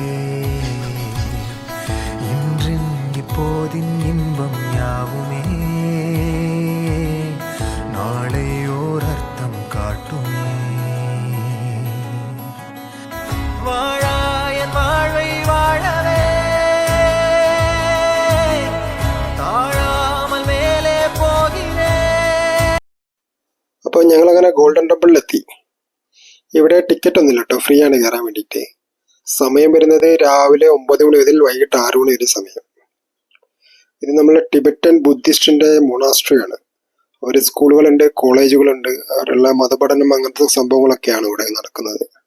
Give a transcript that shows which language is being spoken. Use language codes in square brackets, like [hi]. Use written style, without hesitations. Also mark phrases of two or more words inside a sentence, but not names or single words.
[ta] இன்றின் இப்போதின் இன்பம் யாவுமே நாளை ஓர் அர்த்தம் காட்டுமே. வாழாயன் வாழ்வை வாழவே தாழாமல் மேலே போகிறேன். [ml] അപ്പോൾ ഞങ്ങളങ്ങനെ ഗോൾഡൻ ടെമ്പിളിലെത്തി. ഇവിടെ ടിക്കറ്റ് ഒന്നുമില്ല കേട്ടോ, ഫ്രീ ആണ് കയറാൻ വേണ്ടിയിട്ട്. സമയം വരുന്നത് രാവിലെ 9 മണി മുതൽ വൈകിട്ട് 6 മണി വരെ സമയം. ഇത് നമ്മളെ [en] Tibetan Buddhist monastery. [ml] അവർ സ്കൂളുകളുണ്ട്, കോളേജുകളുണ്ട്, അവരുള്ള മതപഠനം അങ്ങനത്തെ സംഭവങ്ങളൊക്കെയാണ് ഇവിടെ നടക്കുന്നത്.